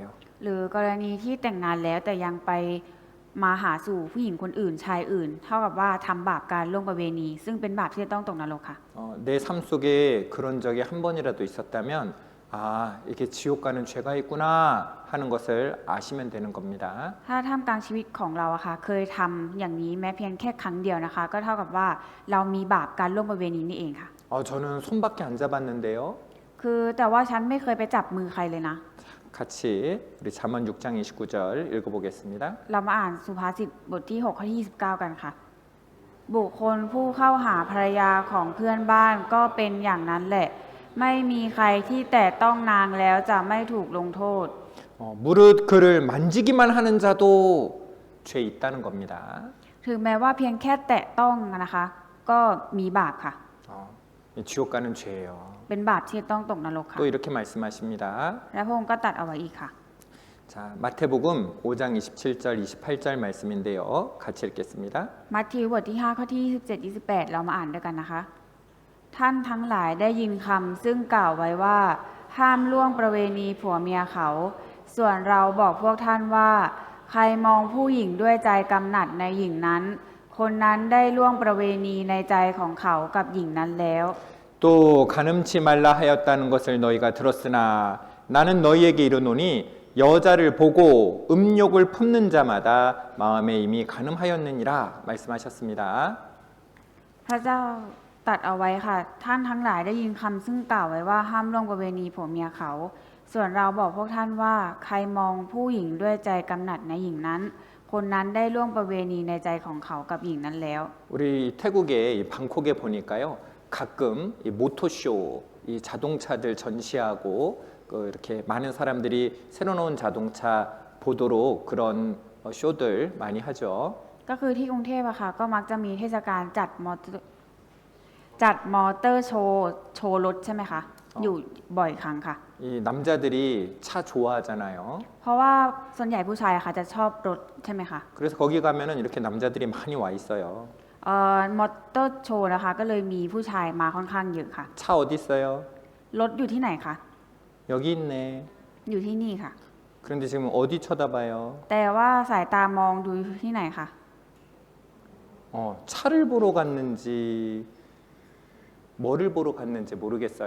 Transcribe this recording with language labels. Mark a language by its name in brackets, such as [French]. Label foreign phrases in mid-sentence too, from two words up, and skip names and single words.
[Thai] หรือกรณีที่แต่งงานแล้วแต่ยังไปมาหาสู่ผู้หญิงคนอื่นชายอื่น เท่ากับว่าทำบาปการล่วงประเวณี ซึ่งเป็นบาปที่จะต้องตกนรกค่ะ [Korean] 내 삶 속에 그런 적이 한 번이라도 있었다면 이게 지옥 가는 죄가 있구나 하는 것을 아시면 되는 겁니다. [Thai] ถ้าท่ามกลางชีวิตของเราอะค่ะเคยทำอย่างนี้แม้เพียงแค่ครั้งเดียวนะคะ ก็เท่ากับว่าเรามีบาปการล่วงประเวณีนี่เองค่ะ [Korean] 저는 손밖에 안 잡았는데요. [Thai] คือแต่ว่าฉันไม่เคยไปจับมือใครเลยนะ [Korean] 같이 우리 잠언 6장 29절 읽어보겠습니다. [Thai] เรามาอ่านสุภาษิตบทที่6ข้อที่29กันค่ะ บุคคลผู้เข้าหาภรรยาของเพื่อนบ้านก็เป็นอย่างนั้นแหละ ไม่มีใครที่แตะต้องนางแล้วจะไม่ถูกลงโทษ [Korean] 무릇 그를 만지기만 하는 자도 죄 있다는 겁니다. [Thai] ถึงแม้ว่าเพียงแค่แตะต้องนะคะก็มีบาปค่ะ [Korean] 이 지옥 가는 죄예요. [Thai] เป็นบาปที่ต้องตกนรกค่ะ [Korean] 또 이렇게 말씀하십니다. [Thai] และพระองค์ก็ตรัดเอาไว้อีกค่ะ [Korean] 자, 마태복음 5장 27절 28절 말씀인데요. 같이 읽겠습니다. [Thai] มัทธิวบทที่ 5 ข้อที่ 27-28 เรามาอ่านด้วยกันนะคะ ท่านทั้งหลายได้ยินคำซึ่งกล่าวไว้ว่า ห้ามล่วงประเวณีผัวเมียเขา ส่วนเราบอกพวกท่านว่า ใครมองผู้หญิงด้วยใจกำหนัดในหญิงนั้น คนนั้นได้ล่วงประเวณีในใจของเขากับหญิงนั้นแล้ว [Korean] 또 가늠치 말라 하였다는 것을 너희가 들었으나 나는 너희에게 이르노니 여자를 보고 음욕을 품는 자마다 마음에 이미 가늠하였느니라 말씀하셨습니다. [Thai] พระเจ้าตรัดเอาไว้ค่ะ ท่านทั้งหลายได้ยินคำซึ่งกล่าวไว้ว่าห้ามล่วงประเวณีผัวเมียเขา ส่วนเราบอกพวกท่านว่า ใครมองผู้หญิงด้วยใจกำหนัดในหญิงนั้น คนนั้นได้ล่วงประเวณีในใจของเขากับหญิงนั้นแล้ว [Korean] 우리 태국의 이 방콕에 보니까요. 가끔 이 모토쇼, 이 자동차들 전시하고 이렇게 많은 사람들이 새로 나온 자동차 보도록 그런 쇼들 많이 하죠. [Thai] ก็คือที่กรุงเทพอะค่ะ ก็มักจะมีเทศกาลจัดมอเตอร์โชว์รถใช่ไหมคะ อยู่บ่อยครั้งค่ะ [Korean] 이 남자들이 차 좋아하잖아요. [Thai] เพราะว่าส่วนใหญ่ผู้ชายอะค่ะจะชอบรถใช่ไหมคะ [Korean] 그래서 거기 가면은 이렇게 남자들이 많이 와 있어요. [Thai] มอเตอร์โชว์นะคะ ก็เลยมีผู้ชายมาค่อนข้างเยอะค่ะ [Korean] 차 어디 있어요? [Thai] รถอยู่ที่ไหนคะ [Korean] 여기 있네. [Thai] อยู่ที่นี่ค่ะ [Korean] 그런데 지금 어디 쳐다봐요? [Thai] แต่ว่าสายตามองดูที่ไหนคะ [Korean] 차를 보러 갔는지 뭐를 보러 갔는지 모르겠어요.